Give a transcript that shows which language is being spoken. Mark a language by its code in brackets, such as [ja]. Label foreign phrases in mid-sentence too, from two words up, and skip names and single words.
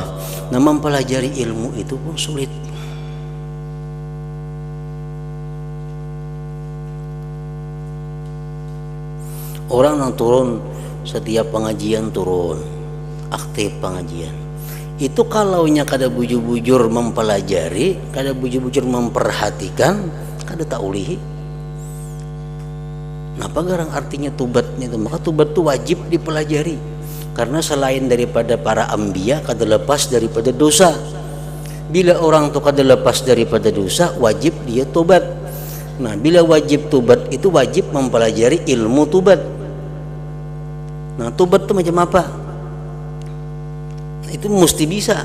[id] Nah, mempelajari ilmu itu pun sulit. Orang yang turun setiap pengajian turun, aktif pengajian. [bjn] Itu kalaunya kada bujur-bujur mempelajari, kada bujur-bujur memperhatikan, kada taulihi. Napa garang artinya tubatnya itu? [id] Maka tubat itu wajib dipelajari. Karena selain daripada para anbiya, kada lepas daripada dosa. Bila orang itu kada lepas daripada dosa, wajib dia tobat. Nah, bila wajib tobat itu wajib mempelajari ilmu tobat. Nah, tobat itu macam apa? Itu mesti bisa.